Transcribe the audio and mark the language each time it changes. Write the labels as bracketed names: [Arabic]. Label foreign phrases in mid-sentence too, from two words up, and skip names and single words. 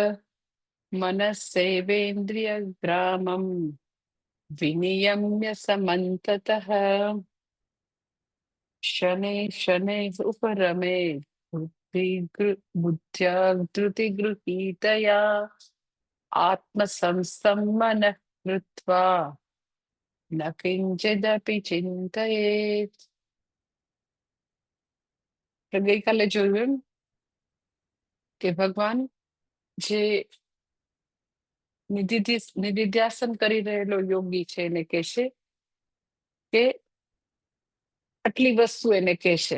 [Sanskrit] मनस्सेवेन्द्रियग्रामं विनियम्य समन्ततः शनैः शनैः उपरमे बुद्ध्या धृतिगृहीतया आत्मसंस्थं मनः कृत्वा न किंचिदपि चिंतयेत्। [Gujarati] ગઈકાલે જોયું એમ કે ભગવાન જે નિધિધ્યાસન કરી રહેલો યોગી છે એને કહેશે કે આટલી વસ્તુ એને કહેશે।